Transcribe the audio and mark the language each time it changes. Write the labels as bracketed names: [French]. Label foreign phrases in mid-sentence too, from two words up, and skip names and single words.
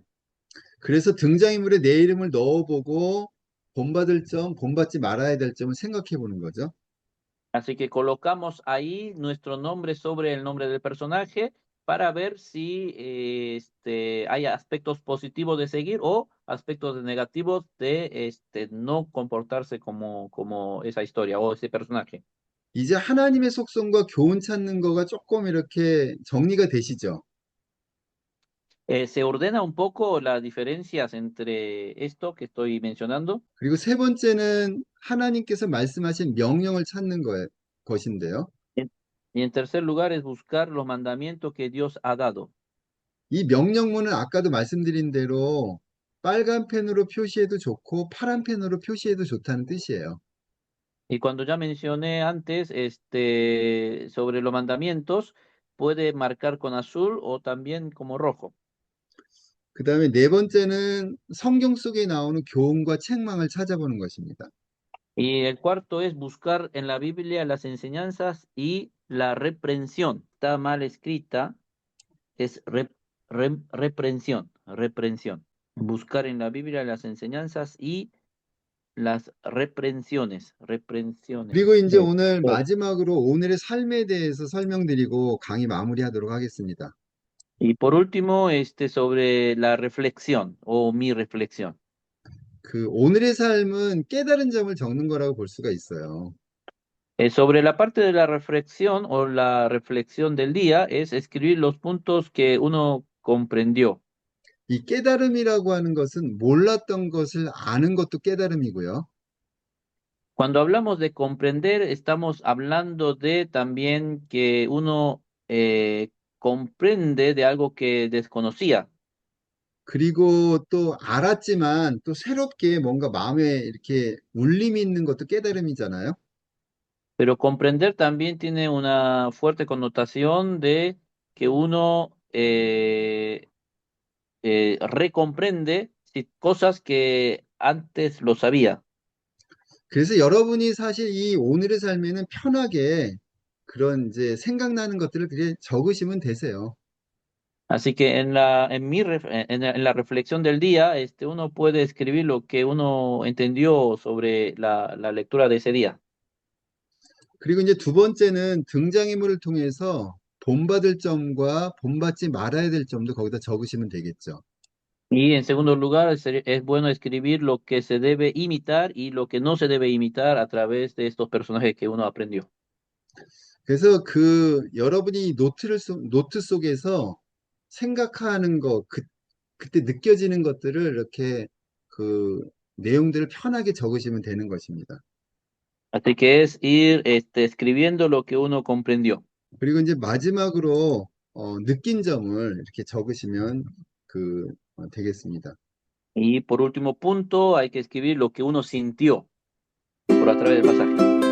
[Korean] 그래서 등장인물에 내 이름을 넣어보고 본받을 점, 본받지 말아야 될 점을 생각해 보는 거죠. [Spanish] Así que colocamos ahí nuestro nombre sobre el nombre del personaje para ver si hay aspectos positivos de seguir o aspectos negativos de no comportarse como esa historia o ese personaje. [Korean] 이제 하나님의 속성과 교훈 찾는 거가 조금 이렇게 정리가 되시죠. [Spanish] Se ordena un poco las diferencias entre esto que estoy mencionando. [Korean] 그리고 세 번째는 하나님께서 말씀하신 명령을 찾는 것인데요. [Spanish] En- Y en tercer lugar es buscar los mandamientos que Dios ha dado. [Korean] 이 명령문은 아까도 말씀드린 대로 빨간 펜으로 표시해도 좋고 파란 펜으로 표시해도 좋다는 뜻이에요. [Spanish] Y cuando ya mencioné antes sobre los mandamientos, puede marcar con azul o también como rojo. [Korean] 그 다음에 네 번째는 성경 속에 나오는 교훈과 책망을 찾아보는 것입니다. [Spanish] Y el cuarto es buscar en la Biblia las enseñanzas y la reprensión. Está mal escrita, es reprensión, reprensión. Buscar en la Biblia las enseñanzas y las reprensiones, reprensiones. [Korean] 그리고 이제 오늘 마지막으로 오늘의 삶에 대해서 설명드리고 강의 마무리하도록 하겠습니다. [Spanish] Y por último, sobre la reflexión o mi reflexión. [Korean] 그 오늘의 삶은 깨달은 점을 적는 거라고 볼 수가 있어요. [Spanish] Sobre la parte de la reflexión o la reflexión del día es escribir los puntos que uno comprendió. [Korean] 이 깨달음이라고 하는 것은 몰랐던 것을 아는 것도 깨달음이고요. [Spanish] Cuando hablamos de comprender, estamos hablando de también que uno comprende de algo que desconocía. [Korean] 그리고 또 알았지만 또 새롭게 뭔가 마음에 이렇게 울림이 있는 것도 깨달음이잖아요. [Spanish] Pero comprender también tiene una fuerte connotación de que uno recomprende cosas que antes lo sabía. [Korean] 그래서 여러분이 사실 이 오늘의 삶에는 편하게 그런 이제 생각나는 것들을 그냥 적으시면 되세요. [Spanish] Así que en la reflexión del día, uno puede escribir lo que uno entendió sobre la lectura de ese día. [Korean] 그리고 이제 두 번째는 등장인물을 통해서 본받을 점과 본받지 말아야 될 점도 거기다 적으시면 되겠죠. [Spanish] Y en segundo lugar, es bueno escribir lo que se debe imitar y lo que no se debe imitar a través de estos personajes que uno aprendió. [Korean] 그래서 그 여러분이 노트 속에서 생각하는 거, 그때 느껴지는 것들을 이렇게 그 내용들을 편하게 적으시면 되는 것입니다. [Spanish] Así que es ir escribiendo lo que uno comprendió. [Korean] 그리고 이제 마지막으로 느낀 점을 이렇게 적으시면 되겠습니다. [Spanish] Y por último punto, hay que escribir lo que uno sintió por a través del pasaje.